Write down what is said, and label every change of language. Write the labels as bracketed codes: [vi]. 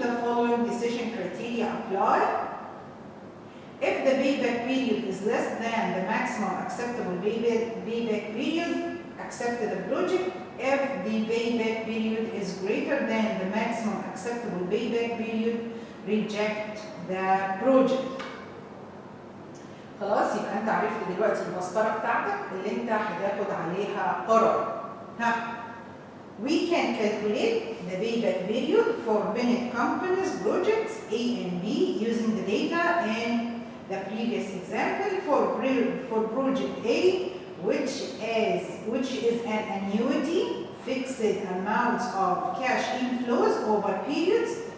[en] The following decision criteria apply. If the payback period is less than the maximum acceptable payback period, accept the project. If the payback period is greater than the maximum acceptable payback period, reject the project. [ar] خلاص يبقى انت عرفت دلوقتي المسطره بتاعتك اللي انت هتاخد عليها قرار. [en] We can calculate the payback period for Bennett Company's projects A and B using the data in the previous example for project A, which is an annuity, fixed amounts of cash inflows over periods.